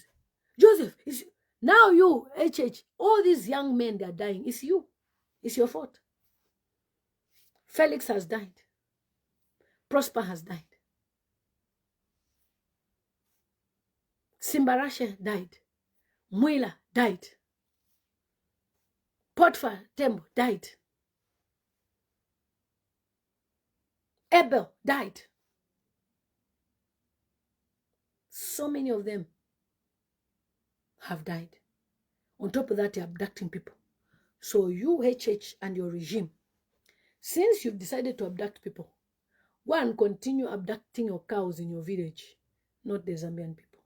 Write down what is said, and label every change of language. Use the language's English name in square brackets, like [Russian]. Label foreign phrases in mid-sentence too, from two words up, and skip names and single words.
[English] Joseph, now you, HH, all these young men, they're dying. It's you. It's your fault. Felix has died. Prosper has died. Simbarashe died. Mwila died. Potfa Tembo died. Abel died. So many of them have died. On top of that, you're abducting people. So you, HH, and your regime, since you've decided to abduct people, go and continue abducting your cows in your village, not the Zambian people.